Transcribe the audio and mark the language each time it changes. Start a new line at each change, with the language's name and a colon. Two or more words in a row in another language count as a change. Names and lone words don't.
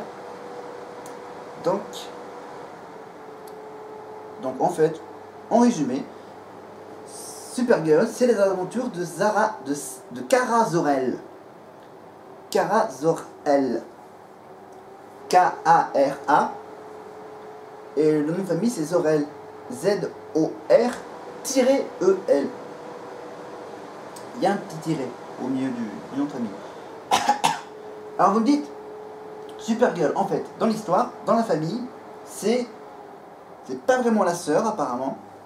French: Donc en fait, en résumé, Supergirl, c'est les aventures de Kara Zor-El. Kara Zor-El. K-A-R-A. Et le nom de famille, c'est Zor-El. Z-O-R-E-L. Il y a un petit tiret au milieu du nom de famille. Alors vous me dites, Supergirl, en fait, dans l'histoire, dans la famille, c'est pas vraiment la sœur, apparemment.